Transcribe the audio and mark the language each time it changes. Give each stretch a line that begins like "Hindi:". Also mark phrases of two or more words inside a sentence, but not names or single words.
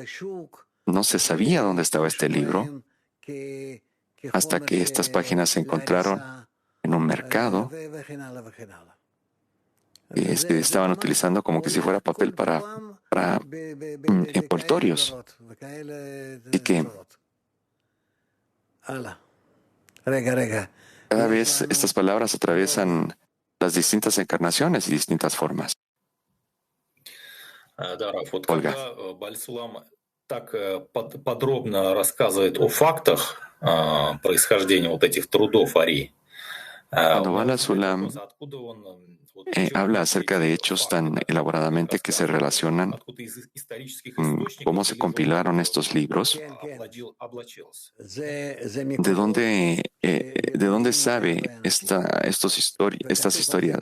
Spanish: No se sabía dónde estaba este libro hasta que estas páginas se encontraron en un mercado que estaban utilizando como que si fuera papel para envoltorios. Así que cada vez estas palabras atraviesan las distintas encarnaciones y distintas formas. Olga.
Russian: Так подробно рассказывает о фактах происхождения вот этих трудов Ари.
Spanish: Cuando Bala Sulam habla acerca de hechos tan elaboradamente que se relacionan con cómo se compilaron estos libros, ¿de dónde sabe estas historias?